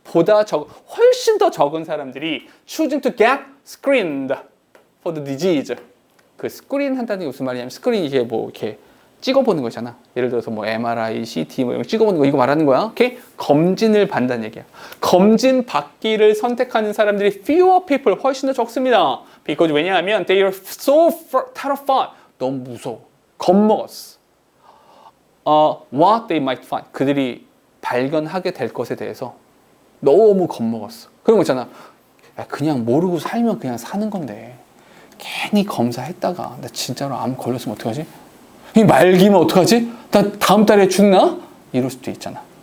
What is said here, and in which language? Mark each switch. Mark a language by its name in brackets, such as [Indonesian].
[Korean] 훨씬 더 적은 사람들이 [English] choosing to get screened for the disease. [Korean] 그 스크린 한다는 게 무슨 말이냐면 스크린 이게 뭐 이렇게 찍어보는 거잖아. 예를 들어서 뭐 MRI, CT 뭐 이런 거 찍어보는 거 이거 말하는 거야. 오케이? 검진을 받는다는 얘기야. 검진 받기를 선택하는 사람들이 [English] fewer people [Korean] 훨씬 더 적습니다. [English] because [Korean] 왜냐하면 [English] they are so terrified. [Korean] 너무 무서워. 겁먹었어. [English] What they might find. [Korean] 그들이 발견하게 될 것에 대해서 너무 겁먹었어. 그런 거 있잖아. 야, 그냥 모르고 살면 그냥 사는 건데 괜히 검사했다가 나 진짜로 암 걸렸으면 어떡하지? 이 말기면 어떡하지? 나 다음 달에 죽나? 이럴 수도 있잖아.